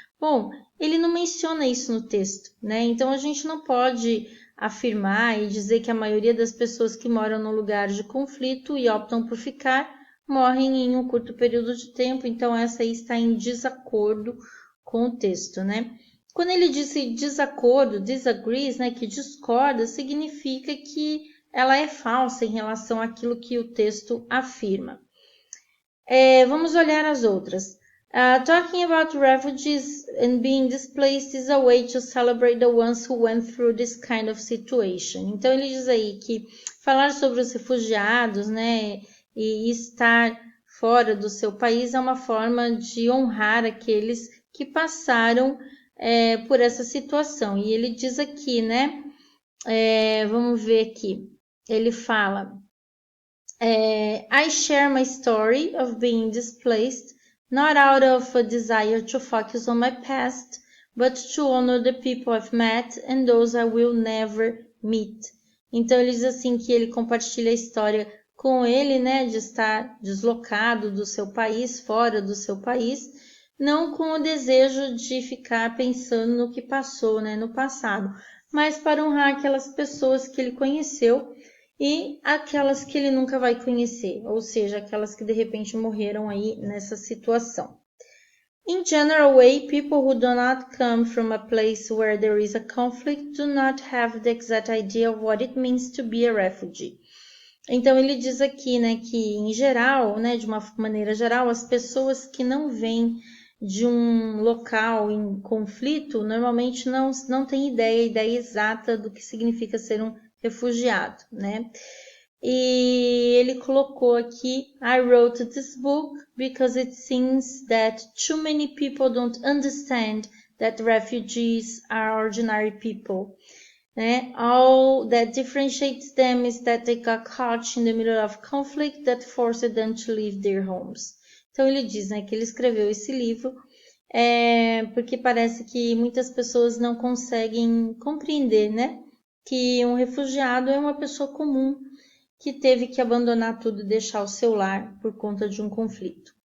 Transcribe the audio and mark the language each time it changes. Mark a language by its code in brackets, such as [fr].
[pt] Bom, ele não menciona isso no texto, né? Então a gente não pode afirmar e dizer que a maioria das pessoas que moram no lugar de conflito e optam por ficar morrem em um curto período de tempo. Então essa aí está em desacordo com o texto, né? Quando ele disse desacordo, disagrees, né, que discorda, significa que ela é falsa em relação àquilo que o texto afirma. Vamos olhar as outras. [en] Talking about refugees and being displaced is a way to celebrate the ones who went through this kind of situation. [pt] Então ele diz aí que falar sobre os refugiados, né, e estar fora do seu país é uma forma de honrar aqueles que passaram por essa situação. E ele diz aqui, né? Vamos ver aqui. Ele fala: [en] I share my story of being displaced, not out of a desire to focus on my past, but to honor the people I've met and those I will never meet. [pt] Então ele diz assim que ele compartilha a história com ele, né, de estar deslocado do seu país, fora do seu país, não com o desejo de ficar pensando no que passou, né, no passado, mas para honrar aquelas pessoas que ele conheceu e aquelas que ele nunca vai conhecer, ou seja, aquelas que de repente morreram aí nessa situação. [en] In general way, people who do not come from a place where there is a conflict do not have the exact idea of what it means to be a refugee. [pt] Então ele diz aqui, né, que em geral, né, de uma maneira geral, as pessoas que não vêm de um local em conflito normalmente não têm ideia exata do que significa ser um refugiado, né? E ele colocou aqui: [en] I wrote this book because it seems that too many people don't understand that refugees are ordinary people. [pt] Né? [en] All that differentiates them is that they got caught in the middle of conflict that forced them to leave their homes. [pt] Então ele diz, né, que ele escreveu esse livro porque parece que muitas pessoas não conseguem compreender, né, que um refugiado é uma pessoa comum que teve que abandonar tudo e deixar o seu lar por conta de um conflito.